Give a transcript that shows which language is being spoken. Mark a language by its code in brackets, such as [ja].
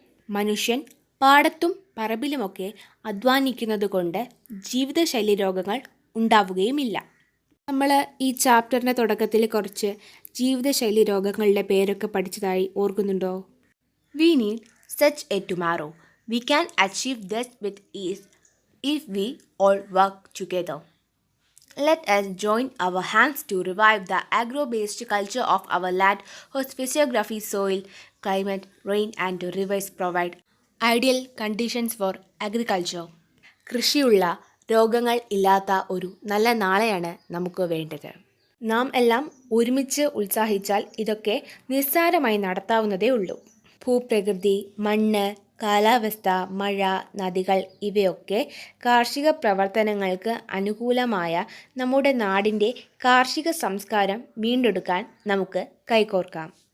[ml] മനുഷ്യൻ പാടത്തും പറമ്പിലുമൊക്കെ അധ്വാനിക്കുന്നത് കൊണ്ട് ജീവിതശൈലി രോഗങ്ങൾ ഉണ്ടാവുകയുമില്ല. നമ്മൾ ഈ ചാപ്റ്ററിൻ്റെ തുടക്കത്തിൽ കുറച്ച് ജീവിതശൈലി രോഗങ്ങളുടെ പേരൊക്കെ പഠിച്ചതായി ഓർക്കുന്നുണ്ടോ? [en] We need such a tomorrow. We can achieve this with ease if we all work together. Let us join our hands to revive the agro-based culture of our land whose physiography, soil, climate, rain and rivers provide ideal conditions for agriculture. [ml] കൃഷിയുള്ള രോഗങ്ങൾ ഇല്ലാത്ത ഒരു നല്ല നാളെയാണ് നമുക്ക് വേണ്ടത്. നാം എല്ലാം ഒരുമിച്ച് ഉത്സാഹിച്ചാൽ ഇതൊക്കെ നിസ്സാരമായി നടത്താവുന്നതേ ഉള്ളൂ. ഭൂപ്രകൃതി, മണ്ണ്, കാലാവസ്ഥ, മഴ, നദികൾ ഇവയൊക്കെ കാർഷിക പ്രവർത്തനങ്ങൾക്ക് അനുകൂലമായ നമ്മുടെ നാടിൻ്റെ കാർഷിക സംസ്കാരം വീണ്ടെടുക്കാൻ നമുക്ക് കൈകോർക്കാം.